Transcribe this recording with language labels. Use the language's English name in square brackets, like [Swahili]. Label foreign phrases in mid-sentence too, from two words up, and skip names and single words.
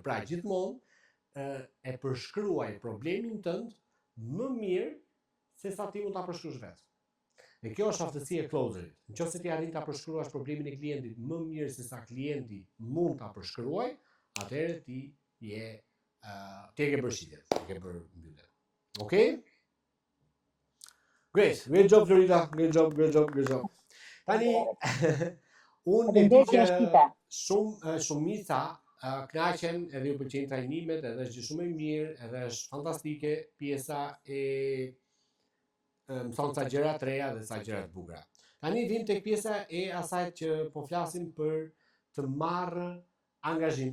[Albanian] Pra, gjithmonë e përshkruaj problemin tënd më mirë se sa ti mund ta përshkruash vetë. Dhe kjo është aftësia e closerit. Nëse ti arrin ta përshkruash problemin e klientit më mirë se sa klienti mund ta përshkruaj, atëherë ti je ti e ke bërë shitjet, ti ke bërë mbyllje. Okej? [English] Great job Florida, great job. [Albanian] Tani unë e di që shumica knaqen edhe ju pëlqejnë trajnimet, edhe është gjë shumë e mirë, edhe është fantastike pjesa e mëson ca gjëra të reja dhe ca gjëra të bukura. Tani vim tek pjesa e asaj që po flasim për të marrë angazhim.